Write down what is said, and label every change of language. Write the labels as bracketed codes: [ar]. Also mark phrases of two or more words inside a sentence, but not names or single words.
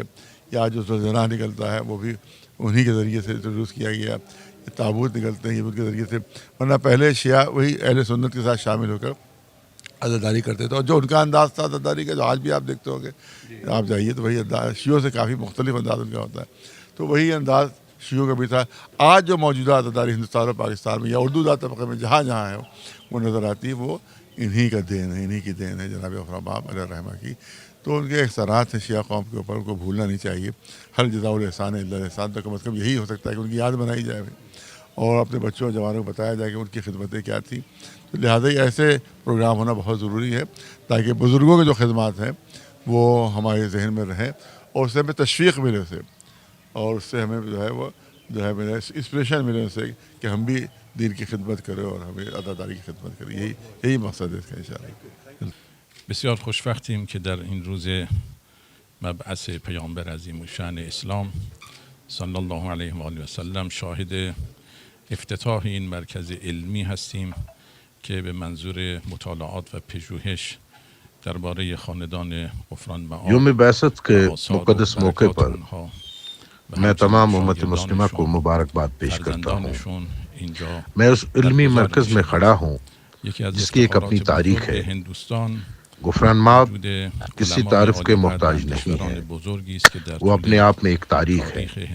[ur] یا جو زنا نکلتا ہے وہ بھی انہی کے ذریعے سے انٹروڈیوس کیا گیا. یہ تابوت نکلتے ہیں یہ ان کے ذریعے سے، ورنہ پہلے شیعہ وہی اہل سنت کے ساتھ شامل ہو کر عزاداری کرتے تھے. اور جو ان کا انداز تھا عزاداری کا، جو آج بھی آپ دیکھتے ہوں گے، آپ جائیے تو وہی انداز شیعوں سے کافی مختلف انداز ان کا ہوتا ہے. تو وہی انداز شیعوں کا بھی تھا. آج جو موجودہ عزاداری ہندوستان اور پاکستان میں یا اردو دار طبقے میں جہاں جہاں ہے وہ نظر آتی ہے، وہ انہی کا دین ہے، انہی کی دین ہے جناب غفران مآب علیہ الرحمہ کی. تو ان کے احسانات ہیں شیعہ قوم کے اوپر، ان کو بھولنا نہیں چاہیے. [ar] ہر جزاء الاحسان الا الاحسان، [ur] تو کم از کم یہی ہو سکتا ہے کہ ان کی یاد بنائی جائے اور اپنے بچوں اور جوانوں کو بتایا جائے کہ ان کی خدمتیں کیا تھیں. تو لہٰذا یہ ایسے پروگرام ہونا بہت ضروری ہے تاکہ بزرگوں کے جو خدمات ہیں وہ ہمارے ذہن میں رہیں اور اس سے ہمیں تشویق ملے اسے، اور اس سے ہمیں جو ہے ملے انسپریشن ملے اسے کہ ہم بھی دین کی خدمت کریں اور ہمیں عزاداری کی خدمت کریں. یہی مقصد ہے اس کا انشاءاللہ. [fa] بسیار خوشوقتیم که در این روز مبعث پیامبر عظیم الشأن اسلام صلی الله علیه و آله و سلم شاهد افتتاح این مرکز علمی هستیم که به منظور مطالعات و پژوهش درباره خاندان غفران مآب [ur] یوم بعثت کے مقدس موقع پر میں تمام امت مسلمہ کو مبارکباد پیش کرتا ہوں. میں اس علمی مرکز میں کھڑا ہوں جس کی ایک اپنی تاریخ ہے. غفران مآب کسی تعارف کے محتاج نہیں ہے، وہ اپنے آپ میں ایک تاریخ ہے.